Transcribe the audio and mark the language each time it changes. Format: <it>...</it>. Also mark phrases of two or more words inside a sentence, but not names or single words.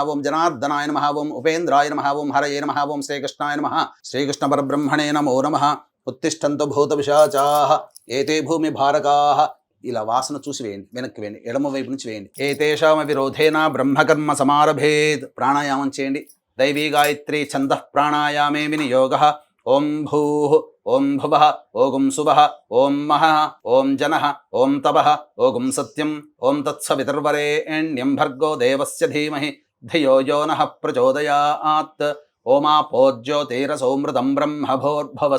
<sa>ఓం జనార్దనాయ నమః. ఓం ఉపేంద్రాయ నమః. ఓం హరయే నమః. ఓం శ్రీకృష్ణాయ నమః. శ్రీకృష్ణ పరబ్రహ్మణే నమో నమః. ఉత్తిష్టంతు భూత పిశాచాః ఏతే భూమి భారకాః.</sa> <te>ఇలా వాసన చూసి వేయండి, వెనక్కి వేయండి, ఎడమ వైపు నుంచి వేయండి.</te> <sa>ఏతేషామ విరోధేన బ్రహ్మకర్మ సమారభేద్.</sa> <te>ప్రాణాయామం చేయండి.</te> <sa>दैवी गायत्री छन्दः प्राणायामे विनियोगः ओं भूः ओं भुवः ओं सुवः ओं महः ओं जनः ओं तपः ओं सत्यम् ओं तत्सवितुर्वरेण्यं भर्गो देवस्य धीमहि धियो यो नः प्रचोदयात् ओमापो ज्योतिरसौमृतं ब्रह्मभोर्भवः</sa>